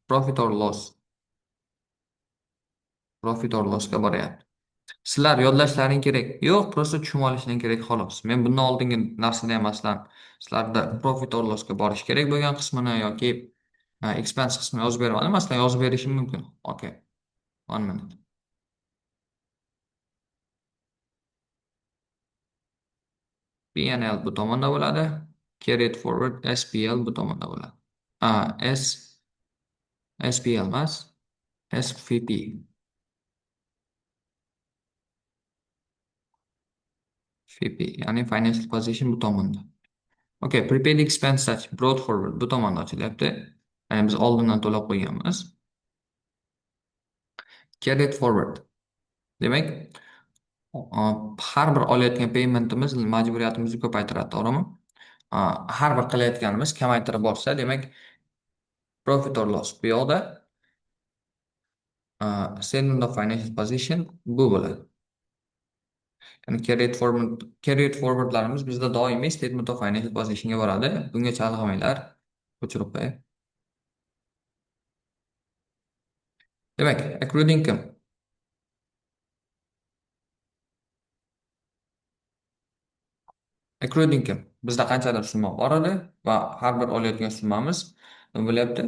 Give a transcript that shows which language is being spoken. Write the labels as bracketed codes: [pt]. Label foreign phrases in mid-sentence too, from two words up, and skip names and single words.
[en] Profit or lossga boryapti. [uz] Sizlar yodlashlaring kerak. Yo'q, prosta tushunib olishlaring kerak xolos. Men bundan oldingi narsada ham masalan sizlarda [en] profit or lossga [uz] borish kerak bo'lgan qismini yoki Expense qismini yozib bermadim. Masalan, yozib berishim mumkin. [en] Okay. One minute. [uz] P&L bu tomonda bo'ladi. [en] Carried forward [uz] SPL bu tomonda bo'ladi. S SPL emas, SVP. VP, ya'ni [en] financial position [uz] bu tomonda. [en] Okay, prepaid expense brought forward [uz] bu tomonda ochilyapti. Ya'ni biz oldindan to'lab qo'yganmiz. [en] Carried forward. [uz] Demak, har bir olayotgan paymentimiz majburiyatimizni ko'paytiradi, to'g'rimi? Har bir qilayotganimiz kamaytirib borsa, demak, [en] profit or loss [uz] bu yoqda [en] statement of financial position [uz] bu bo'ladi. Ya'ni [en] carried forwardlarimiz [uz] bizda doimiy [en] statement of financial positionga [uz] boradi. Bunga chalg'imanglar. O'chirib qo'yay. Demak, [en] accrued income. Accrued income. [uz] Bizda qanchadir summa bor edi va har bir olayotgan summamiz nima bo'lyapti?